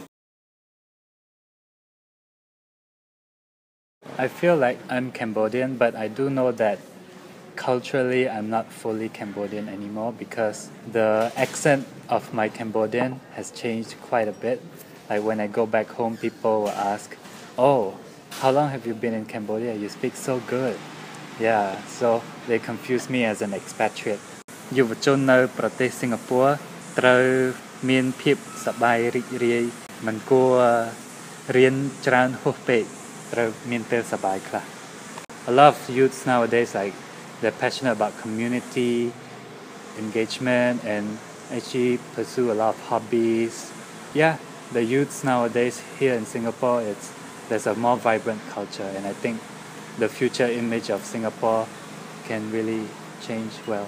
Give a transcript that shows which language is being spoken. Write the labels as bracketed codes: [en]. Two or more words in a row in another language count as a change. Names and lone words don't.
[en] I feel like I'm Cambodian, but I do know that culturally I'm not fully Cambodian anymore because the accent of my Cambodian has changed quite a bit. Like when I go back home, people will ask, "Oh, how long have you been in Cambodia? You speak so good." Yeah, so they confuse me as an expatriate. [km] យុវជននៅប្រទេសសិង្ហបុរីត្រូវមានភាពសប្បាយរីករាយមិនគួររៀនច្រើនហួសពេកត្រូវមានពេលសប្បាយខ្លះ [en] A lot of youths nowadays like they're passionate about community engagement and actually pursue a lot of hobbies. Yeah, the youths nowadays here in Singapore there's a more vibrant culture, and I think the future image of Singapore can really change well.